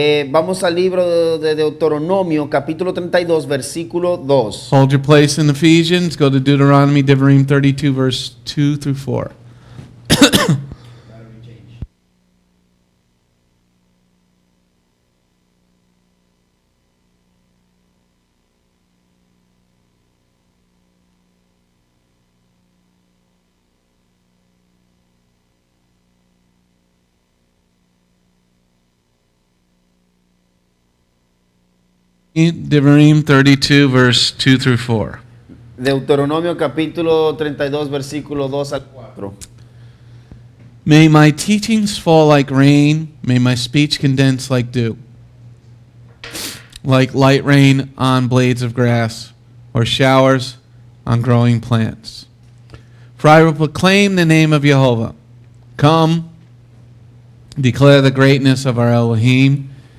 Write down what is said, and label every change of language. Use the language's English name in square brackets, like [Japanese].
[Spanish] Vamos al libro de Deuteronomio, capítulo 32, versículo 2. [English] Hold your place in Ephesians. Go to Deuteronomy, Devarim 32, verse 2 through 4. Devarim 32, verse 2 through 4. [Spanish] Deuteronomio capítulo 32, versículo 2 al 4. [English] May my teachings fall like rain, may my speech condense like dew, like light rain on blades of grass, or showers on growing plants. For I will proclaim the name of Jehovah. Come, declare the greatness of our Elohim.